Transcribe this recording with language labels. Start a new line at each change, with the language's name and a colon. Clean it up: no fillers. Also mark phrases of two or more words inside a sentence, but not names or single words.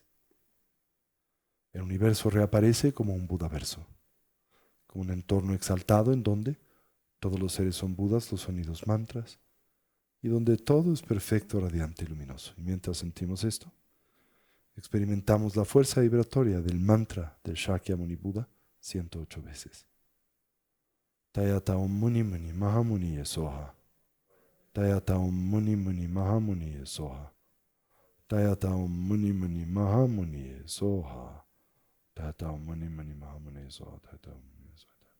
Spanish: El universo reaparece como un Budaverso, como un entorno exaltado en donde todos los seres son Budas, los sonidos mantras, y donde todo es perfecto, radiante y luminoso. Y mientras sentimos esto, experimentamos la fuerza vibratoria del mantra del Shakyamuni Buda 108 veces.
Sanskrit: तद्यथा ओं मुनि मुनि महामुनि स्वाहा. तद्यथा ओं मुनि मुनि महामुनि स्वाहा. तद्यथा ओं मुनि मुनि महामुनि स्वाहा. तद्यथा ओं मुनि मुनि महामुनि स्वाहा. तद्यथा ओं मुनि स्वाहा.